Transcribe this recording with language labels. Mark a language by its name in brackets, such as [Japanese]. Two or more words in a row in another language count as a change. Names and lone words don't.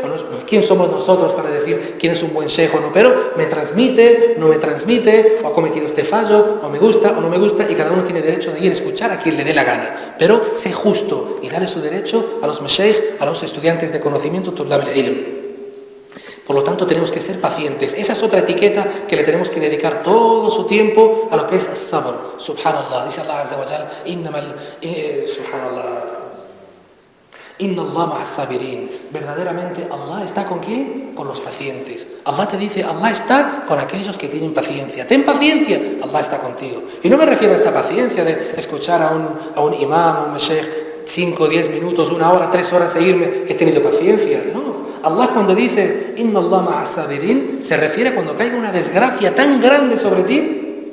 [Spanish] ¿Quién somos nosotros para decir quién es un buen sheikh o no? Pero me transmite, no me transmite, o ha cometido este fallo, o me gusta o no me gusta, y cada uno tiene derecho de ir a escuchar a quien le dé la gana. Pero sé justo y dale su derecho a los mashaykh, a los estudiantes de conocimiento, [Arabic] طلاب العلم. [Spanish] Por lo tanto, tenemos que ser pacientes. Esa es otra etiqueta que le tenemos que dedicar todo su tiempo a lo que es sabr. Subhanallah. Dice [Arabic] الله عز وجل, [Spanish] subhanallah. [Arabic] إن الله مع الصابرين. [Spanish] Verdaderamente, Allah está ¿con quién? Con los pacientes. Allah te dice, Allah está con aquellos que tienen paciencia. Ten paciencia, Allah está contigo. Y no me refiero a esta paciencia de escuchar a un imam, a un mashaykh, 5, 10 minutos, 1 hora, 3 horas seguirme. He tenido paciencia. No. Allah cuando dice [Arabic] إن الله مع الصابرين, [Spanish] se refiere a cuando caiga una desgracia tan grande sobre ti.